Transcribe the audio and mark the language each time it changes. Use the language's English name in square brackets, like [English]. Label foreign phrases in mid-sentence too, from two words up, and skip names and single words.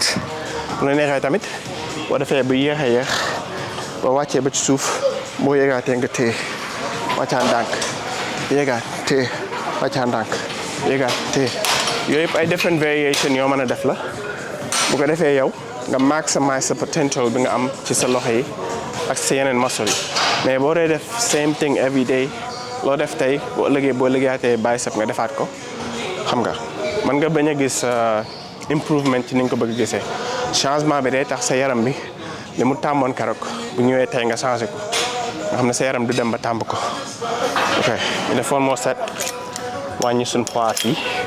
[Wolof] bu la neexee tamit boo defee bu yéex a yéex boo wàccee ba ci suuf boo yéegaatee nga téye wàccaa ndànk yéegaat téye wàccaa ndànk yéegaat téye yooyu yëpp ay [English] different variation [Wolof] yoo mën a def la bu ko defee yow nga maximize sa potential bi nga am ci sa loxo yi ak sa yeneen muscle yi mais boo dee def [English] same thing every day [Wolof] loo def tey boo liggéeyaatee bicep nga defaat ko xam nga mën nga bañ a gis improvement ci ni nga ko bëgg gisee changement bi day tax sa yaram bi li mu tàmmoon keroog bu ñëwee tey nga changé ko nga xam ne sa yaram du dem ba tàmb ko. ok ñu def [English] one more set [Wolof] wàññi suñ poids yi.